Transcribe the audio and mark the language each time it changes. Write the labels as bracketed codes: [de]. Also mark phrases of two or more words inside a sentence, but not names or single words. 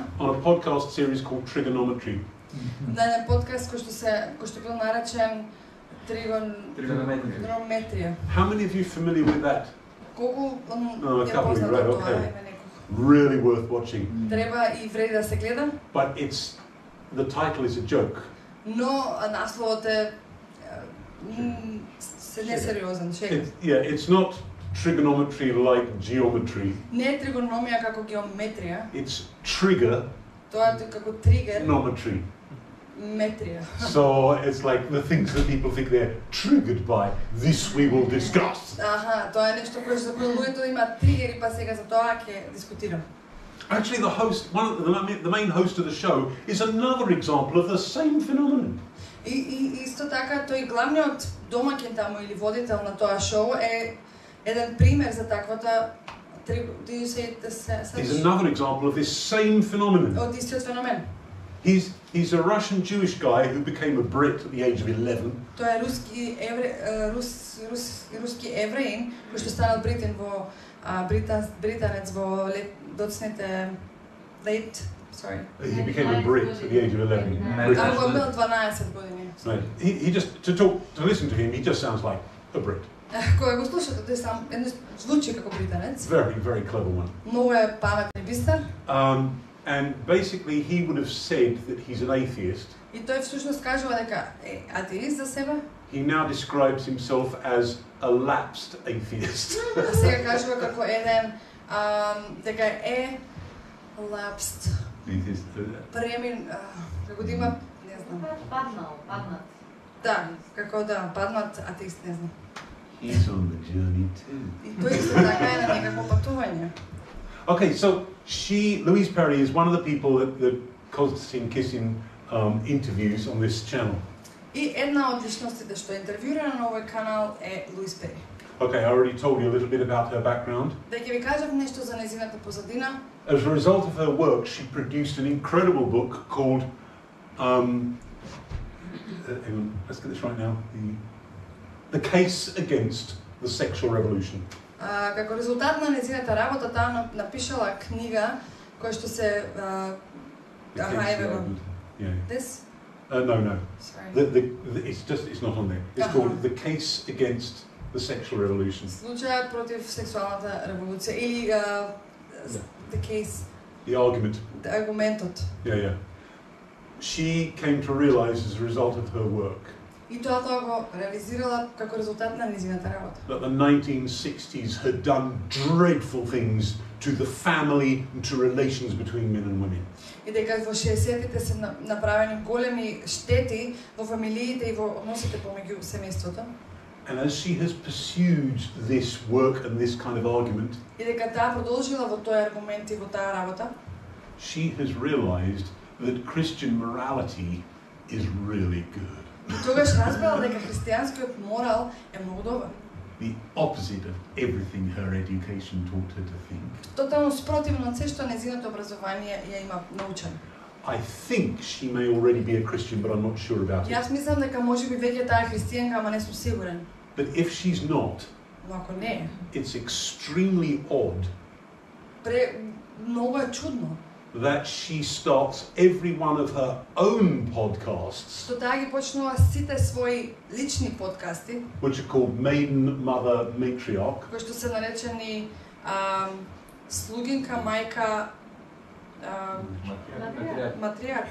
[en] on a podcast series called Trigonometry. [mk] на еден подкаст кој што бил наречен Тригонометрија. [en] How many of you familiar with that? [mk] Колку [en] A couple of you, right, okay. Really worth watching. [mk] Треба и вреди да се гледа. [en] But the title is a joke. [mk] Но насловот е несериозен, шега. [en] Yeah, it's not trigonometry like geometry. [mk] Не е тригономија како геометрија. [en] It's trigger. [mk] Тоа е како тригер. [en] Geometry. [mk] Метрија. [en] So it's like the things that people think they're triggered by. This we will discuss. [mk] Аха, тоа е нешто кое за кое луѓето имаат тригери, па сега за тоа ќе дискутирам. [en] Actually, the main host of the show is another example of the same phenomenon. [mk] И исто така тој главниот домаќин таму или водител на тоа шоу е еден пример за таквата [en] He's another example of this same phenomenon. [mk] Од истиот феномен. [en] He's a Russian Jewish guy who became a Brit at the age of 11. [mk] Тој е руски евреин кој што станал бритен во британец во доцните [en] He became a Brit at the age of 11. [mk] Таму бил 12 години. [en] Right. He just to listen to him, he just sounds like a Brit. [mk] Кога го слушате, тој сам звучи како британец. [en] Very clever one. [mk] Многу е паметен и бистар. [en] And basically he would have said that he's an atheist. [mk] И тој всушност кажува дека е атеист за себе. [en] He now describes himself as a lapsed atheist. [mk] А сега кажува како еден дека е lapsed. Премин како да има, не знам. Паднат. Да, како да паднат атеист, не знам. [en] He's on the journey too. [mk] И тој исто така е на некакво патување. [en] Okay, so Louise Perry is one of the people that Konstantin Kissin interviews on this channel. [mk] И една од личностите што е интервјуирана на овој канал е Луис Пери. [en] Okay, I already told you a little bit about her background. [mk] Дека ви кажав нешто за нејзината позадина. [en] As a result of her work, she produced an incredible book called hang on, let's get this right now. The Case Against the sexual revolution. [mk] Како резултат на нејзината работа, таа напишала книга која што се [en] Yeah. This? No. Sorry. It's not on there. It's called The Case Against the Sexual Revolution. [mk] Случајот против сексуалната револуција или [en] the case. The argument. [mk] Аргументот. [en] Yeah. She came to realize as a result of her work [mk] И тоа го реализирала како резултат на нејзината работа. [en] that the 1960s had done dreadful things to the family and to relations between men and women. [mk] И дека во 60-тите се направени големи штети во фамилиите и во односите помеѓу семејството. [en] And as she has pursued this work and this kind of argument, [mk] И дека таа продолжила во тој аргумент и во таа работа, [en] she has realized that Christian morality is really good. [mk] и тогаш разбрала дека христијанскиот морал е многу добар. [en] The opposite of everything her education taught her to think. [mk] Тотално спротивно од се што нејзиното образование ја има научено. [en] I think she may already be a Christian, but I'm not sure about it. [mk] Јас мислам дека можеби веќе таа е христијанка, ама не сум сигурен. [en] But if she's not, [mk] Но ако не е, [en] it's extremely odd [mk] многу е чудно [en] that she starts every one of her own podcasts, [mk] што таа ги почнува сите своји лични подкасти, [en] which are called Maiden, Mother, Matriarch, [mk] кои што се наречени слугинка, мајка, матриарх,